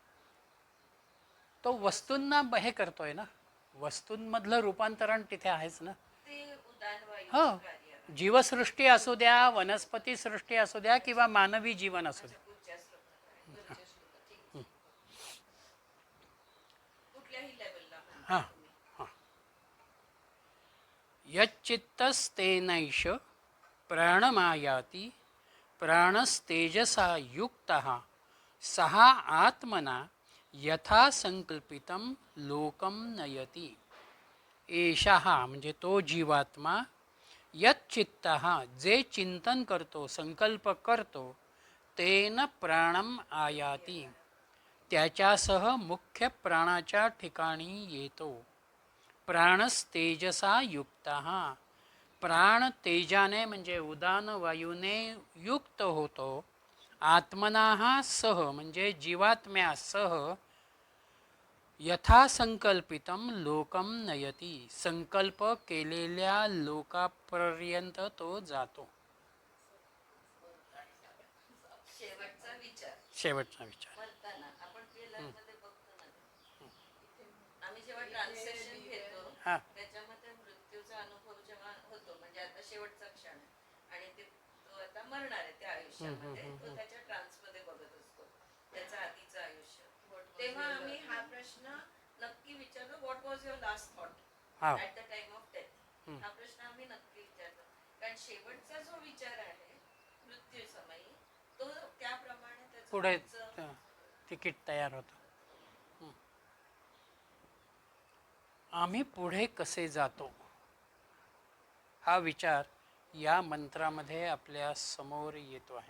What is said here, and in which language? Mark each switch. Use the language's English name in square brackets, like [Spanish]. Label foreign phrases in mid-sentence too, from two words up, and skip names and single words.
[Marathi] तो वस्तूंना हे करतोय ना, वस्तूंमधलं रूपांतरण तिथे आहेच ना. ते उदान वायूचं हो, कार्य आहे. जीवसृष्टी असू द्या, वनस्पती सृष्टी असू द्या, किंवा मानवी जीवन असू द्या. पुढच्या श्लोकात आहे. कुठल्याही लेवलला म्हणता हां तुम्ही. हां. [Sanskrit] यच्चित्तस्तेनैष प्राणमायाति प्राणस्तेजसा युक्तः सः आत्मना यथा संकल्पितं लोकं नयति. [Marathi] एषा म्हणजे तो जीवात्मा यच्चित्त जे चिंतन करतो संकल्प करतो [Sanskrit] तेन प्राणम आयाती [Marathi] त्याच्यासह मुख्य प्राणाच्या ठिकाणी येतो. [Sanskrit] प्राणस्तेजसा युक्त [Marathi] प्राण तेजाने म्हणजे उदान वायूने युक्त होतो. [Sanskrit] आत्मना सह [Marathi] म्हणजे जीवात्म्यासह [Sanskrit] यथासंकल्पितम लोकम नयती [Marathi] संकल्प केलेल्या लोकापर्यंत तो जातो. शेवटचा विचार शेवटचा विचार. म्हणताना आपण मध्ये बघतो ना ते. आम्ही जेव्हा ट्रान्सलेशन घेतो हा. त्याच्यामध्ये मृत्यूचा अनुभव जेव्हा होतो म्हणजे आता शेवटचा क्षण आहे आणि तो आता मरणार आहे त्या आयुष्यामध्ये तो त्याच्या ट्रान्समध्ये बघत असतो त्याचं आधीचं आयुष्य. तेव्हा आम्ही हा प्रश्न नक्की विचारतो, [English] What was your last thought at the time of death. [Marathi] हा प्रश्न आम्ही नक्की विचारतो कारण शेवटचा जो विचार आहे मृत्यू समयी तो त्याप्रमाणे त्याचं पुढे तिकीट तयार होतं. आम्ही पुढे कसे जातो हा विचार या मंत्रामध्ये आपल्या समोर येतो आहे.